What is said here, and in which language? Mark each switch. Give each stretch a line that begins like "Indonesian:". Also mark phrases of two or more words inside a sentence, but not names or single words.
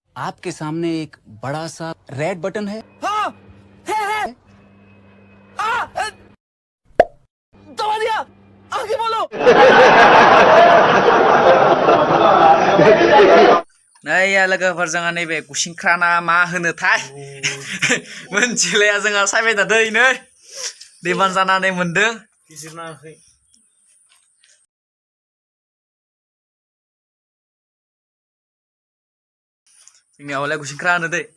Hindi: आपके सामने एक बड़ा सा
English: red button
Hindi: है। हाँ है दबा दिया आगे बोलो
Bodo: नै या लोगोफोर जोंहा नैबे गुसिंख्राना मा होनोथाय मोनथिलाया जोंहा सायबाय थादों नै दैबान जानानै मोनदों गिजिरनाखै जोंनियावलाय गुसिंख्रा होनो दै